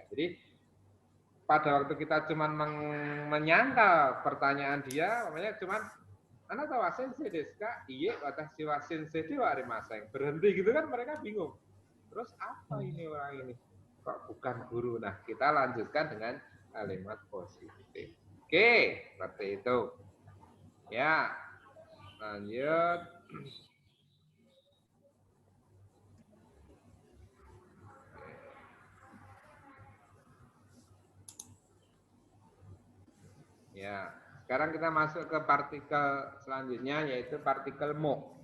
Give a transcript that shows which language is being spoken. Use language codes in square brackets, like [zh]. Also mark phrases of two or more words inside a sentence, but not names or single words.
[id] Jadi pada waktu kita cuman menyangkal pertanyaan dia, namanya cuman Anda tahu [ja] 先生ですか? いや、私は先生ではありません. [id] Berhenti gitu kan mereka bingung. Terus apa ini orang ini? Kok bukan guru? Nah, kita lanjutkan dengan kalimat positif. Oke, seperti itu. Ya, lanjut. Ya, sekarang kita masuk ke partikel selanjutnya yaitu partikel mo.